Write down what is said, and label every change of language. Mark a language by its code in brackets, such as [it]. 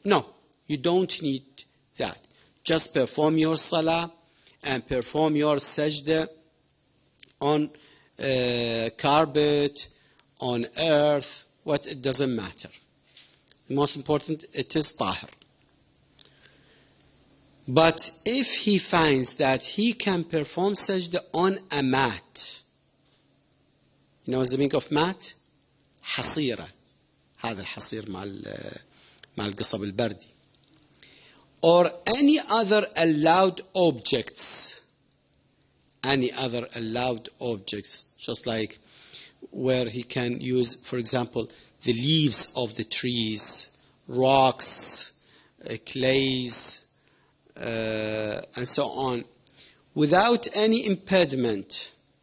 [en] No, you don't need that. Just perform your salah and perform your sajda on carpet, on earth, it doesn't matter. The most important, it is tahir. But if he finds that he can perform sajda on a mat, you know the meaning of mat? [ar] حصيرة. هذا الحصير مع القصب البردي. [en] Or any other allowed objects. Any other allowed objects. Just like where he can use, for example, the leaves of the trees, rocks, clays, and so on, without any impediment.